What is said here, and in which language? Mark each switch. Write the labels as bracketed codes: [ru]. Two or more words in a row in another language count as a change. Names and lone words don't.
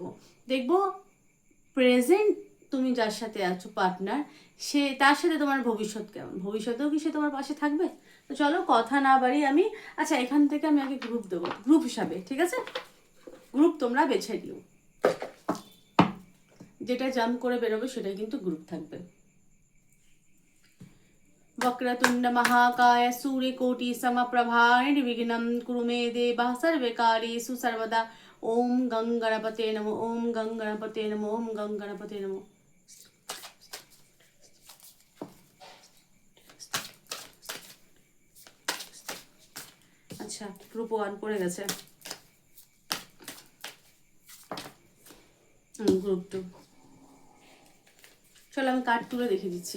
[bn] দেখবো প্রেজেন্ট তুমি যার সাথে আছো পার্টনার, তার সাথে তোমার ভবিষ্যৎ কেমন, ভবিষ্যতেও কি সে তোমার পাশে থাকবে। তো চলো কথা না বাড়ি আমি, আচ্ছা এখান থেকে আমি আগে গ্রুপ দেবো, গ্রুপ হিসাবে, ঠিক আছে। গ্রুপ তোমরা বেছে দিও, যেটা জাম্প করে বেরোবে সেটাই কিন্তু গ্রুপ থাকবে। [sa] वक्रतुंड महाकाय सूर्यकोटि समप्रभा निर्विघ्नं कुरु मे देवः सर्वकार्येषु सर्वदा। ओम गं गणपते नमो, ओम गं गणपते नमो, ओम गं गणपते नमो। [bn] আচ্ছা, গ্রুপ 1 পড়ে গেছে, গ্রুপ 2। চলো আমি কার্ড তুলে দেখে দিচ্ছি।